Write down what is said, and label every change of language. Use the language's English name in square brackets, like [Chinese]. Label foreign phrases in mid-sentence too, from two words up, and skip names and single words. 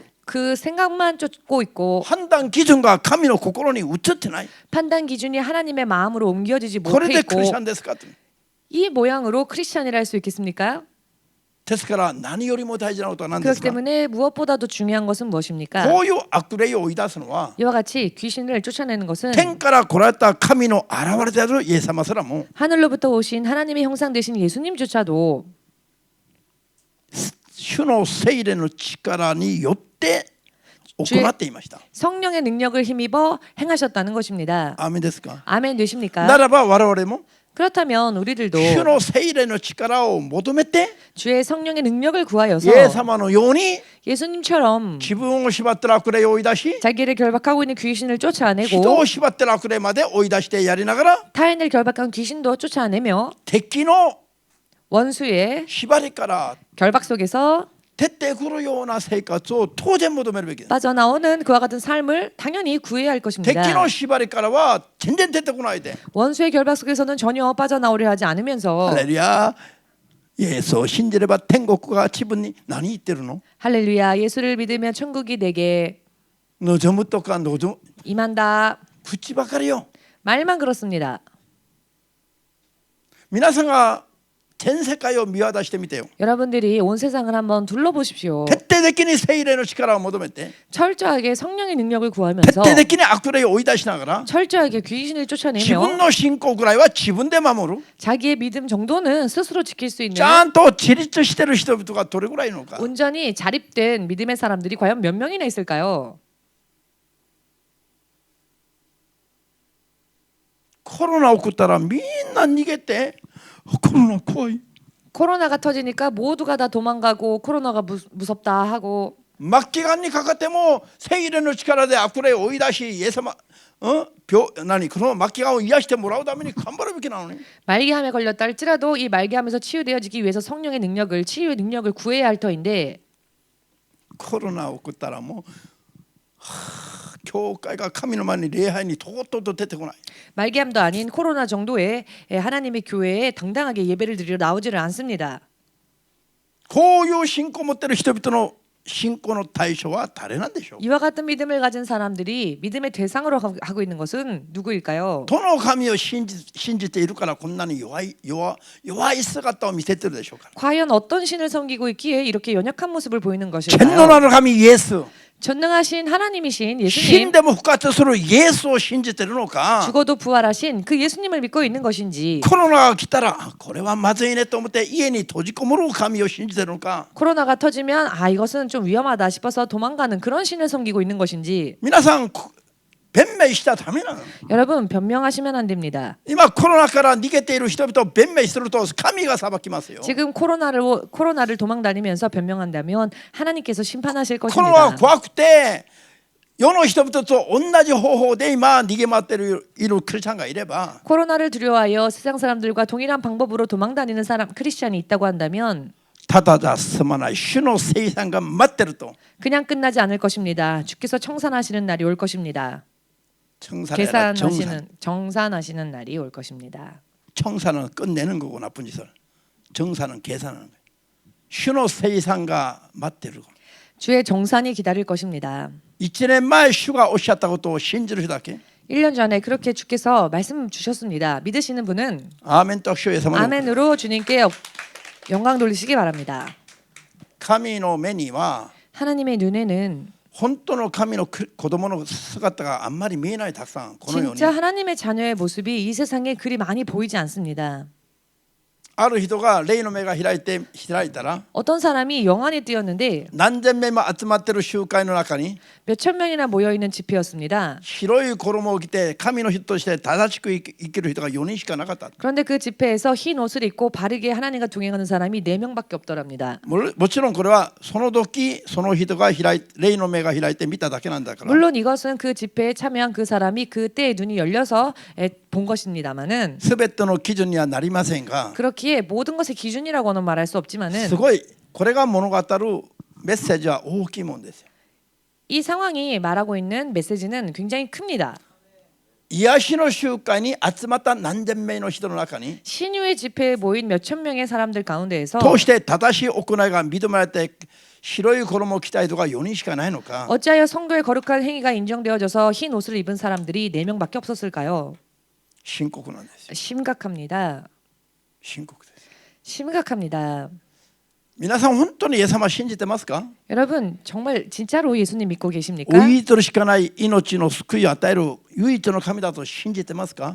[Korean] 그 생각만 쫓고 있고 [Japanese] 判断基準が神の心に移ってない。 [Korean] 판단 기준이 하나님의 마음으로 옮겨지지 [Japanese] これ [Korean] 못해 [Japanese] でクリスチャ [Korean] 있고 [Japanese] ンですかと。 [Korean] 이 모양으로 크리스찬이라 할 수 있겠습니까? [Japanese] ですから何よりも大事なことは何で [Korean] 그렇기 [Japanese] すか。 [Korean] 때문에 무엇보다도 중요한 것은 무엇입니까? [Japanese] こういう悪霊を追い出すのは [Korean] 이와 같이 귀신을 쫓아내는 것은 [Japanese] 天から来られた神の現れであるイエス様すらも [Korean] 하늘로부터 오신 하나님의 형상 되신 예수님조차도 [Japanese] 主の聖霊の力によって行っていました。 [Korean] 성령의 능력을 힘입어 행하셨다는 것입니다. [Japanese] アーメンですか。 [Korean] 아멘 되십니까? [Japanese] ならば我々も [Korean] 그렇다면 우리들도 [Japanese] 主の聖霊の力を求めて [Korean] 주의 성령의 능력을 구하여서 [Japanese] イエス様のように [Korean] 예수님처럼 [Japanese] 自分を縛ってる悪霊を追い出し [Korean] 자기를 결박하고 있는 귀신을 [Japanese] 人 [Korean] 쫓아내고 [Japanese] を縛ってる悪霊まで追い出してやりながら [Korean] 타인을 결박한 귀신도 쫓아내며 [Japanese] 敵の [Korean] 원수의 [Japanese] 縛りから [Korean] 결박 속에서 [Japanese] 徹底くるような生活を当然求めるべきです。 [Korean] 빠져나오는 그와 같은 삶을 당연히 구해야 할 [Japanese] 敵 [Korean] 것입니다. [Japanese] の縛りからは全然出てこないで [Korean] 원수의 결박 속에서는 전혀 빠져나오려 하지 않으면서 [Japanese] ハレルヤイエスを信じれば天国が自分に何言ってるの [Korean] 할렐루야 예수를 믿으면 천국이 내게 [Japanese] 望むとか望む [Korean] 임한다. [Japanese] 口ばかりよ。 [Korean] 말만 그렇습니다. [Japanese] 皆さんが全世界を見渡してみてよ。 [Korean] 여러분들이 온 세상을 한번 둘러보십시오. [Japanese] 徹底的に聖霊の力を求めて [Korean] 철저하게 성령의 능력을 [Japanese] 徹 [Korean] 구하면서 [Japanese] 底的に悪霊を追い出しながら [Korean] 철저하게 귀신을 [Japanese] 自 [Korean] 쫓아내며 [Japanese] 分の信仰ぐらいは自分で守る [Korean] 자기의 믿음 정도는 스스로 지킬 수 있는 [Japanese] ちゃんと自立してる人々がどれぐらいいるのか。 [Korean] 온전히 자립된 믿음의 사람들이 과연 몇 명이나 있을까요? [Japanese] コロナ起こったらみんな逃げてコロナ怖い [Korean] 코로나가 터지니까 모두가 다 도망가고 코로나가 무섭다 하고 [Japanese] 末期がんにかかっても聖霊の力で悪霊を追い出しイエス様何この末期がんを癒してもらうために頑張るべきなのに [Korean] 말기암에 걸렸다 할지라도 이 말기암에서 치유되어지기 위해서 성령의 능력을 치유의 능력을 구해야 할 터인데 [Japanese] コロナ起こったらもう教会が神の前に礼拝にとうとうと出てこない。 [Korean] 말기암도 아닌 코로나 정도에 하나님의 교회에 당당하게 예배를 드리러 나오지를 않습니다. [Japanese] こういう信仰を持っている人々の信仰の対象は誰なんでしょう。 [Korean] 이와 같은 믿음을 가진 사람들이 믿음의 대상으로 하고 있는 것은 누구일까요? [Japanese] どの神を信じているからこんなに弱い姿を見せてるでしょうか。 [Korean] 과연 어떤 신을 섬기고 있기에 이렇게 연약한 모습을 보이는 [Japanese] 全能 [Korean] 것일까요? [Japanese] なる神イエス [Korean] 전능하신 하나님이신 [Japanese] 死 [Korean] 예수님, [Japanese] んでも復活するイエスを信じているのか。 [Korean] 죽어도 부활하신 그 예수님을 믿고 있는 것인지, [Japanese] コロナが来たらこれはまずいねと思って家に閉じこもる神を信じているのか。 [Korean] 코로나가 터지면 아 이것은 좀 위험하다 싶어서 도망가는 그런 신을 섬기고 있는 것인지, [Japanese] 皆さん弁明したらダメなの。 [Korean] 여러분 변명하시면 안 됩니다. [Japanese] 今コロナから逃げている人々を弁明すると神が裁きますよ。 [Korean] 지금 코로나를 도망다니면서 변명한다면 하나님께서 심판하실 [Japanese] コロナは [Korean] 것입니다. [Japanese] 怖くて世の人々と同じ方法で今逃げ回っているクリスチャンがいれば [Korean] 코로나를 두려워하여 세상 사람들과 동일한 방법으로 도망다니는 사람 크리스찬이 있다고 한다면 [Japanese] ただじゃ済まない主の生産が待ってると。 [Korean] 그냥 끝나지 않을 것입니다. 주께서 청산하시는 날이 올 것입니다. 청산해라. 정산하시는 날이 올 것입니다. 청산은 끝내는 거고 나쁜 짓을. 정산은 계산하는 거예요. [Japanese] 主の生産が待ってる。 [Korean] 주의 정산이 기다릴 것입니다. [Japanese] 1 年前主がおっしゃったことを信じる人だけ。 [Korean] 1년 전에 그렇게 주께서 말씀 주셨습니다. 믿으시는 분은 [Japanese] アーメンと主イエス様の [Korean] 아멘으로 주님께 영광 돌리시기 바랍니다. [Japanese] 神の目には [Korean] 하나님의 눈에는 [Japanese] 本当の神の子供の姿があんまり見えない。たくさんこのように [Korean] 진짜 하나님의 자녀의 모습이 이 세상에 그리 많이 보이지 않습니다. [Japanese] ある人が霊の目が開いたら [Korean] 어떤 사람이 영안에 띄었는데 [Japanese] 何千名も集まっている集会の中に [Korean] 몇천 명이나 모여있는 집회였습니다. [Japanese] 白い衣を着て神の人として正しく生きる人が4人しかなかった。 [Korean] 그런데 그 집회에서 흰 옷을 입고 바르게 하나님과 동행하는 사람이 4명밖에 없더랍니다. [Japanese] もちろんこれはその時その人が霊の目が開いて見ただけなんだから。 [Korean] 물론 이것은 그 집회에 참여한 그 사람이 그때의 눈이 열려서 본 것입니다만은 [Japanese] すべての基準にはなりませんが、 [Korean] 그렇기에 모든 것의 기준이라고는 말할 수 없지만은 [Japanese] すごいこれが物語るメッセージは大きいもんですよ。 [Korean] 이 상황이 말하고 있는 메시지는 굉장히 큽니다. [Japanese] 癒しの集会に集まった何千名の人の中に [Korean] 신유의 집회에 모인 몇천 명의 사람들 가운데에서 [Japanese] どうして正しい行いが認められて白い衣を着た人が4人しかないのか。 [Korean] 어찌하여 성도의 거룩한 행위가 인정되어져서 흰 옷을 입은 사람들이 4명밖에 없었을까요? [Japanese] 深刻なんですよ。 [Korean] 심각합니다. [Japanese] 深刻です。 [Korean] 심각합니다. [Japanese] 皆さん本当にイエス様信じてますか。 [Korean] 여러분 정말 진짜로 예수님 믿고 계십니까? [Japanese] 唯一しかない命の救いを与える唯一の神だと信じてますか。